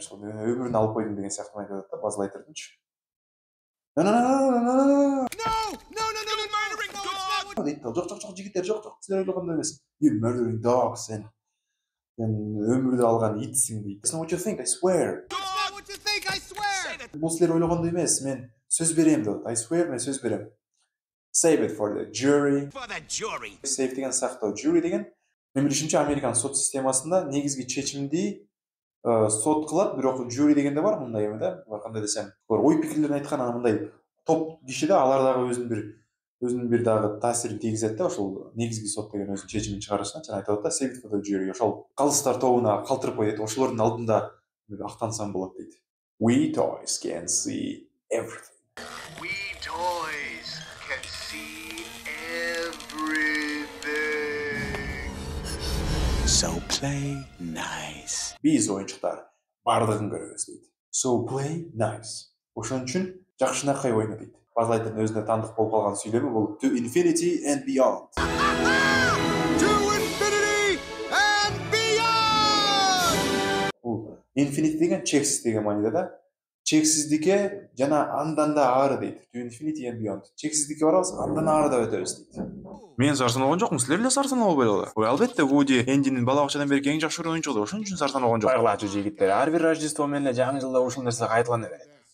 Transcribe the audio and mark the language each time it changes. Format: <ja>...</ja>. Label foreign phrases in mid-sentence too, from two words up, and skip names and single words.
<ky>Өмүрүн алып койдум деген сыяктуу айтат да, Buzz Lightyear'дынчы. No.</ky> <en>Murdering dog!</en> <ky>Дейт. Жок, жигиттер, жок. Силер ойлогондой эмес.</ky> <en>You murdering dog,</en> <ky>сен өмүрдү алган итсиң дейт.</ky> <en>That's not what you think, I swear. That's not what you think, I swear!</en> <ky>Бул силер ойлогондой эмес. Мен сөз берем деп.</ky> <en>I swear,</en> <ky>мен сөз берем.</ky> <en>Save it for the jury. For the jury.</en> <ky>Save деген сактоо, jury деген мен билишимче Американ сот системасында негизги чечимди сот кылат, бирок jury дегенде бар мындай эме да. Кандай десем, ой пикирлерин айткан анан мындай топ киши да, алар дагы өзүнүн бир дагы таасирин тийгизет да, ошол негизги сот деген өзүнүн чечимин чыгарышына жана айтат да,</ky> <en>save it for the jury.</en> <ky>Ошол калыстар тобуна калтырып коет, ошолордун алдында актансам болот дейт.</ky> <en>We toys can see everything. We toys can see everything. So play nice.</en> <ky>Биз оюнчуктар бардыгын көрөбүз дейт.</ky> <en>So play nice.</en> <ky>Ошон үчүн жакшынакай ойно дейт. Buzz Lightyear'дын өзүнө тандык болуп калган сүйлөмү бул</ky> <en>To Infinity and Beyond. To infinity and beyond!</en> <ky>Бул Infinity деген чексиз деген мааниде да. Чексиздикке жана андан да ары дейт.</ky> <en>To Infinity and Beyond.</en> <ky>Чексиздикке барабыз, андан ары да өтөбүз дейт. Мен сарсан болгон жокмун, силер эле сарсан болбой эле. Ой, албетте, Вуди Эндинин бала бакчадан берки эң жакшы оюнчу болду. Ошон үчүн сарсан болгон жок. Байгылачу жигиттер, ар бир Рождество менен жаңы жылда ушул нерсе кайталана берет.</ky>